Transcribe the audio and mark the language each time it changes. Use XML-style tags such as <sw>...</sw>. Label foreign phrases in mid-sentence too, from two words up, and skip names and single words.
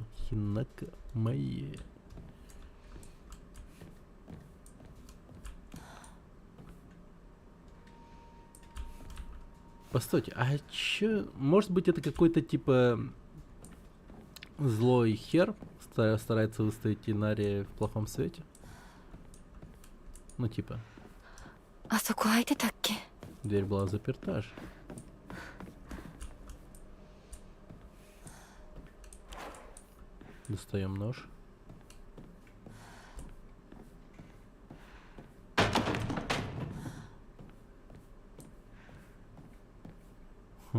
<ru>Хинака моя. Постойте, а чё? Может быть, это какой-то типа злой хер старается выставить Инария в плохом свете? Ну типа,</ru> <ja>あそこ開いてたっけ？</ja> <ru>дверь была заперта же. Достаем нож. Хм.</ru>